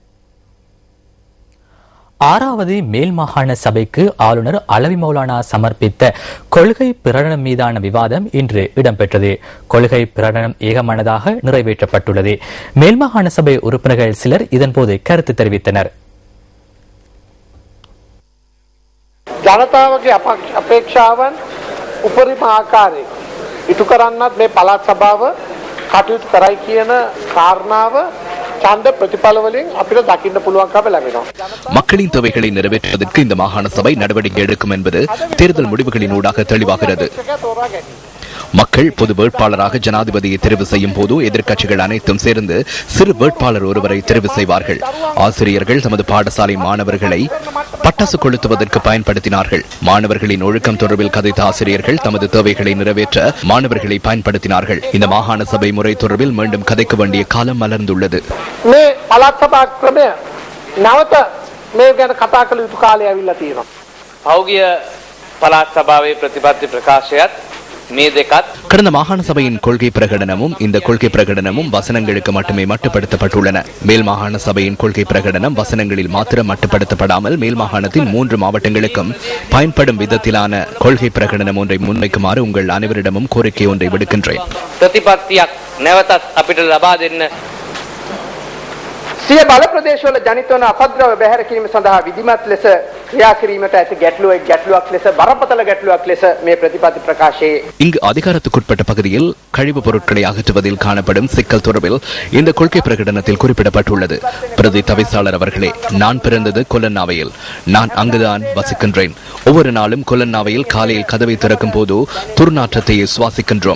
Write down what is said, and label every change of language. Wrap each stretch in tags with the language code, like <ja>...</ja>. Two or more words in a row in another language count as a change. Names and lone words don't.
<ta>6வது மேல் மாகாண சபைக்கு ஆளுநர் அலவி மௌலானா சமர்ப்பித்த கொள்கை பிரகடனம் மீதான விவாதம் இன்று இடம்பெற்றது. கொள்கை பிரகடனம் ஏகமனதாக நிறைவேற்றப்பட்டுள்ளது. மேல் மாகாண சபை உறுப்பினர்கள் சிலர் இதன்போது கருத்து தெரிவித்தனர்.</ta> <si>ජනතාවගේ අපේක්ෂාවන් උපරිම ආකාරයෙන් ඉටු කරන්නත් මේ පළාත් සභාව කටයුතු කරයි කියන කාරණාව ඡන්ද ප්‍රතිඵල වලින් අපිට දකින්න පුළුවන්කම ලැබෙනවා.</si> <ta>மக்களின் தேவைகளை நிறைவேற்றுவதற்கு இந்த மாகாண சபை நடவடிக்கை எடுக்கும் என்பது தேர்தல் முடிவுகளின் ஊடாக தெளிவாகிறது. மக்கள் பொது வேட்பாளராக ஜனாதிபதியை தெரிவு செய்யும் போது எதிர்க்கட்சிகள் அனைத்தும் சேர்ந்து சிறு வேட்பாளர் ஒருவரை தெரிவு செய்வார்கள். ஆசிரியர்கள் தமது பாடசாலை மாணவர்களை பட்டாசு கொளுத்துவதற்கு பயன்படுத்தினார்கள். மாணவர்களின் ஒழுக்கம் தொடர்பில் கதைத்த ஆசிரியர்கள் தமது தேவைகளை நிறைவேற்ற மாணவர்களை பயன்படுத்தினார்கள். இந்த மாகாண சபை முறை தொடர்பில் மீண்டும் கதைக்க வேண்டிய காலம் மலர்ந்துள்ளது.</ta> <si>මේ පළාත් සභා ක්‍රමය නැවත මේ ගැන කතා කළ යුතු කාලය ඇවිල්ලා තියෙනවා. පෞගිය පළාත් සභාවේ ප්‍රතිපත්ති ප්‍රකාශයත් මේ දෙකත්</si> <ta>கடந்த மாகாண சபையின் கொள்கை பிரகடனமும் இந்த கொள்கை பிரகடனமும் வசனங்களுக்கு மட்டுமே மட்டுப்படுத்தப்பட்டுள்ளன. மேல் மாகாண சபையின் கொள்கை பிரகடனம் வசனங்களில் மாத்திரம் மட்டுப்படுத்தப்படாமல் மேல் மாகாணத்தின் 3 மாவட்டங்களுக்கும் பயன்படும் விதத்திலான கொள்கை பிரகடனம் ஒன்றை முன்வைக்குமாறு உங்கள் அனைவரிடமும் கோரிக்கை ஒன்றை விடுக்கின்றேன்.</ta> <si>ප්‍රතිපත්තියක් නැවතත් අපිට ලබා දෙන්න. සිය බල ප්‍රදේශවල ජනිත වන අපද්‍රව බැහැර කිරීම සඳහා විධිමත් ලෙස ක්‍රියා කිරීමට ඇති ගැටලුවක් ලෙස බරපතල ගැටලුවක් ලෙස මේ ප්‍රතිපත්ති ප්‍රකාශයේ</si> <ta>இங்கு அதிகாரத்துக்குட்பட்ட பகுதியில் கழிவுப் பொருட்களை அகற்றுவதில் காணப்படும் சிக்கல் தொடர்பில் இந்த கொள்கை பிரகடனத்தில் குறிப்பிடப்பட்டுள்ளது. பிரதி தவிசாளர் அவர்களே, நான் பிறந்தது கொல்லன்னாவையில். நான் அங்குதான் வசிக்கின்றேன். ஒவ்வொரு நாளும் கொல்லன்னாவையில் காலையில் கதவை திறக்கும் போது துர்நாற்றத்தை சுவாசிக்கின்றோம்.</ta>